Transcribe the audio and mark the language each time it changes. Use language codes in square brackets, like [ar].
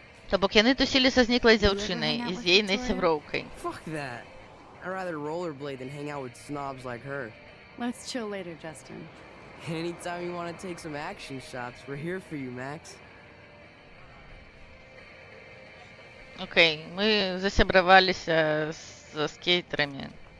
[uk] Тобто вони тусили зі зниклою дівчиною і з її сябровкою. [en] Fuck that. I'd rather rollerblade than hang out with snobs like her. Let's chill later, Justin. Anytime you want to take some action shots, we're here for you, Max. [uk] Окей, ми засябравалися з скейтерами.